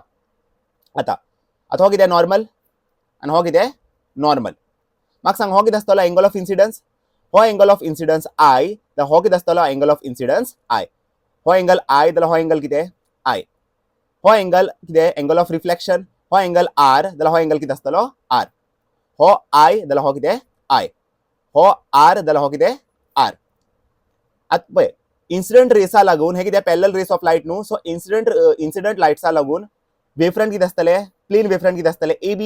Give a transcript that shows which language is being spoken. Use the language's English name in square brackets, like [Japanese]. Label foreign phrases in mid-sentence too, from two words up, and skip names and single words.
[Konkani] आता हो कितें नॉर्मल आनी हो कितें नॉर्मल. म्हाका सांग हो कितें आसतलो [English] angle of incidence. [Konkani] हो [English] angle of incidence [Konkani] I, जाल्यार हो कितें आसतलो [English] angle of incidence [Konkani] I. हो एंगल I जाल्यार हो एंगल कितें I. हो एंगल कितें [English] angle of reflection. [Konkani] हो एंगल R जाल्यार हो एंगल कितें आसतलो R. हो I जाल्यार हो कितें I. हो R जाल्यार हो कितें R. आतां पळय [English] incident rays [Konkani] लागून हे कितें [English] parallel rays of light [Konkani] न्हू. सो [English] incident lights [Konkani] लागून वेवफ्रंट कितें आसतले, [English] plane wavefront [Konkani] कितें आसतले AB.